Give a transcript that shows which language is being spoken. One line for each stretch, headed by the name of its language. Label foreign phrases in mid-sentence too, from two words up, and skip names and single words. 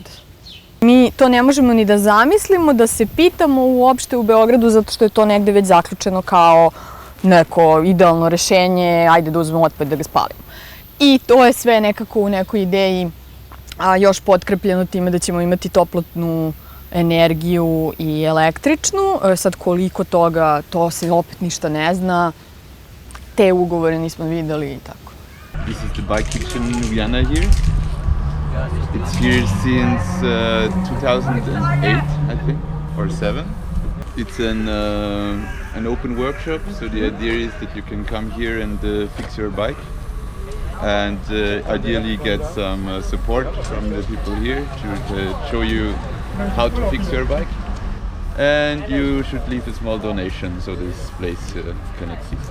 Serbian: Mi to ne možemo ni da zamislimo, da se pitamo uopšte u Beogradu, zato što je to negde već zaključeno kao neko idealno rešenje, ajde da uzmemo otpad da ga spalimo. I to je sve nekako u nekoj ideji, a još potkrepljeno time da ćemo imati toplotnu energiju i električnu. Sad koliko toga, to se opet ništa ne zna. Te ugovore nismo videli i tako.
English: This is the bike kitchen Ujana here. It's here since 2008, I think, or 7. It's an open workshop, so the idea is that you can come here and fix your bike and ideally get some support from the people here to show you how to fix your bike, and you should leave a small donation so this place can exist.